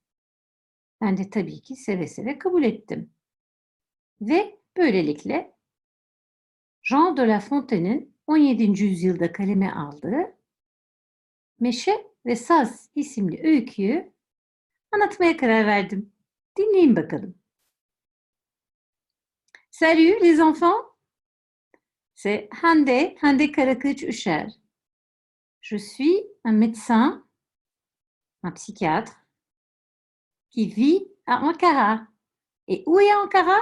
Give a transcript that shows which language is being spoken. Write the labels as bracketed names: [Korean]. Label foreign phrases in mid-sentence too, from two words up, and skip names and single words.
[Turkish] Ben de tabii ki seve seve kabul ettim. Ve böylelikle Jean de La Fontaine'in 17. yüzyılda kaleme aldığı Meşe ve Saz isimli öyküyü anlatmaya karar verdim. Dinleyin bakalım. [French] Salut les enfants, c'est Hande Karakılıç Üşer. Je suis un médecin, un psychiatre, qui vit à Ankara. Et où est Ankara?